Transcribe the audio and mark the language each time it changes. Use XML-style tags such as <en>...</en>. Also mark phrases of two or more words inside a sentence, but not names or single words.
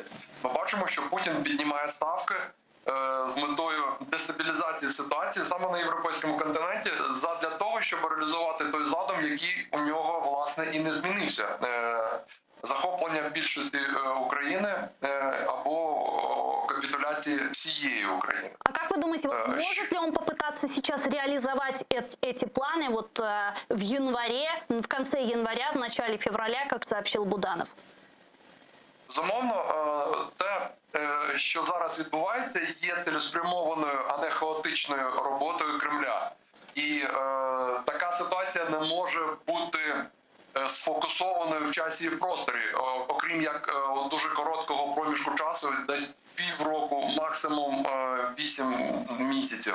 <uk>Ми бачимо, що Путін піднімає ставки з метою дестабілізації ситуації саме на європейському континенті задля того, щоб реалізувати той задум, який у нього, власне, і не змінився. Захоплення більшості України або</uk> <ru>капитуляции всей Украины. А как вы думаете, может ли он попытаться сейчас реализовать эти планы в январе, в конце января, в начале февраля, как сообщил Буданов?</ru> <uk>Безумовно, те, що зараз відбувається, є цілеспрямованою, а не хаотичною роботою Кремля. І така ситуація не може бути сфокусованою в часі і в просторі, окрім як дуже короткого проміжку часу, десь півроку, максимум 8 місяців.</uk>